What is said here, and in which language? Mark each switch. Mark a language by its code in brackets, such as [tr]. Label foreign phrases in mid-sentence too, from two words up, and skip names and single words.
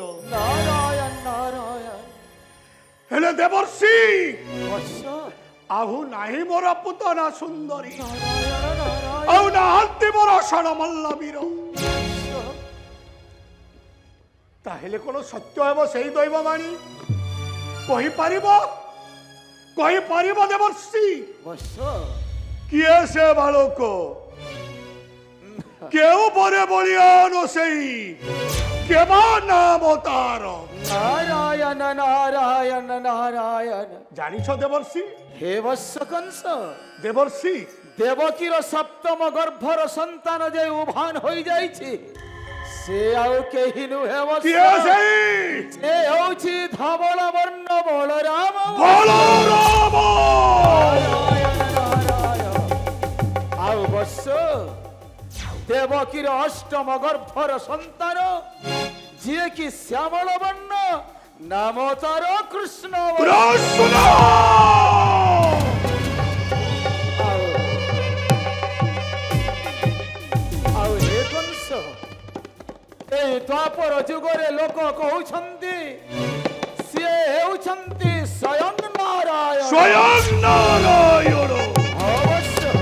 [or] नारायण नारायण ହେଲେ ଦେବର୍ଷି ଆହୁ ନାହିଁ ମୋର ପୁତନା ସୁନ୍ଦରୀ ଆହୁ ନାହାନ୍ତି ମୋର ଷଡ଼ମଲ୍ଲ ବୀର ତାହେଲେ କୋଉ ସତ୍ୟ ହେବ ସେହି ଦୈବବାଣୀ କହି ପାରିବ ଦେବର୍ଷି କିଏ ସେ ବାଳକ କେଉଁ ବରେ ବଳିୟାନ ସେହି କେବା ନାମ ତାର नारायण नारायण नारायण ଜାଣିଛ ଦେବର୍ଷି ହେ ବତ୍ସ କଂସ देवर्षि ଦେବକୀର ସପ୍ତମ ଗର୍ଭର ସନ୍ତାନ ଯେ ଉଭାନ ହୋଇ ଯାଇଛି ସେ ଆଉ କେହି ନୁହେଁ ବତ୍ସ କିଏ ସେହି ସେ ହେଉଛି ଧବଳ ବର୍ଣ୍ଣ ବଳରାମ ଆଉ ବତ୍ସ ଦେବକୀର ଅଷ୍ଟମ ଗର୍ଭର ସନ୍ତାନ ଯେ କି ଶ୍ୟାମଳ ବର୍ଣ୍ଣ ନାମ ତାର କୃଷ୍ଣ ହେ କଂସ ଏ ଦ୍ୱାପର ଯୁଗରେ ଲୋକ କହୁଛନ୍ତି ସେ ହେଉଛନ୍ତି ସ୍ୱୟଂ ନାରାୟଣ ଅବଶ୍ୟ